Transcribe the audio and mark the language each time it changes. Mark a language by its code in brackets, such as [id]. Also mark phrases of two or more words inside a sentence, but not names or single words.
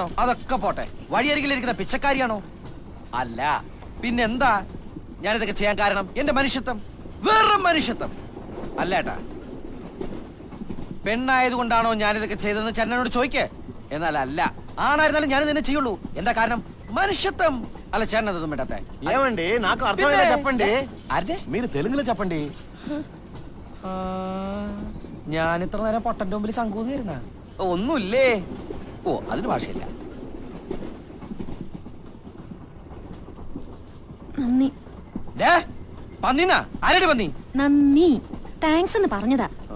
[ml] അതൊക്കെ പോട്ടെ, വഴിയരികിലിരിക്കുന്ന പിച്ചക്കാരിയാണോ? അല്ല, പിന്നെന്താ ഞാനിതൊക്കെ ചെയ്യാൻ കാരണം? എന്റെ മനുഷ്യത്വം, വെറും മനുഷ്യത്വം. അല്ല ഏട്ടാ, പെണ്ണായതുകൊണ്ടാണോ ഞാനിതൊക്കെ ചെയ്തതെന്ന് ചേട്ടനോട് ചോദിക്കേ. എന്നാൽ അല്ല, ആണായിരുന്നാലും ഞാനിത് തന്നെ ചെയ്യുള്ളൂ. എന്താ കാരണം? [te] మనిషిత్వం అలా చేరనదు మేడతే ఏమండి నాకు అర్థమైనా చెప్పండి అదే మీరు తెలుగులో చెప్పండి [ml] ഞാൻ ഇത്ര നേരം പൊട്ടന്റെ മുമ്പിൽ ശങ്കൂന്നിരുന്ന ഒന്നുമില്ലേ ഓ അതിന് ഭാഷയില്ല നന്ദി പന്നിനാ ആരടി പന്നി നന്ദി താങ്ക്സ് എന്ന് പറഞ്ഞതാ